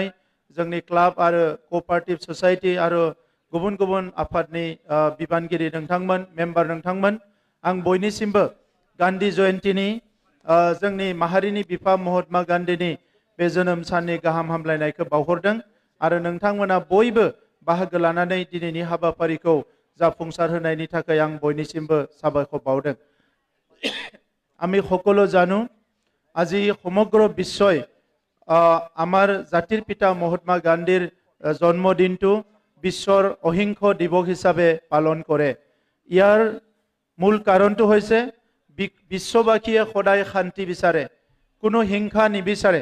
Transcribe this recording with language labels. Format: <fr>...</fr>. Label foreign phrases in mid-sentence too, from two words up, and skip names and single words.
<brx>जोंनि क्लाब आरो</brx> <en>cooperative society</en> <brx>आरो गुबुन गुबुन आफादनि बिबानगिरि नोंथांमोन, मेम्बार नोंथांमोन, आं बयनिसिमबो गान्धी जयन्तीनि जोंनि माहारिनि बिफा महात्मा गान्धीनि बे जोनोम साननि गाहाम हामलायनायखौ बावहरदों आरो नोंथांमोना बयबो बाहागो लानानै दिनैनि हाबाफारिखौ जाफुंसार होनायनि थाखाय आं बयनिसिमबो साबायखर बावदों।</brx> <as>আমি সকলো জানো আজি সমগ্ৰ বিশ্বই আমাৰ জাতিৰ পিতা মহাত্মা গান্ধীৰ জন্মদিনটো বিশ্বৰ অহিংস দিৱস হিচাপে পালন কৰে। ইয়াৰ মূল কাৰণটো হৈছে বিশ্ববাসীয়ে সদায় শান্তি বিচাৰে, কোনো হিংসা নিবিচাৰে।</as>